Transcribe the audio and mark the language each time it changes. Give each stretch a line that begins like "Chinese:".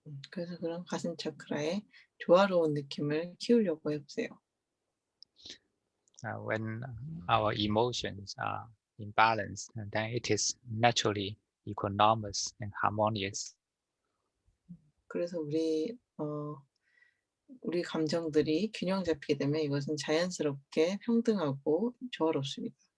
Korean: 그래서 그런 가슴 차크라의 조화로운 느낌을 키우려고 해보세요.
English: When our emotions are in balance, then it is naturally equanimous and harmonious.
Korean: 그래서 우리 감정들이 균형 잡히게 되면 이것은 자연스럽게 평등하고 조화롭습니다.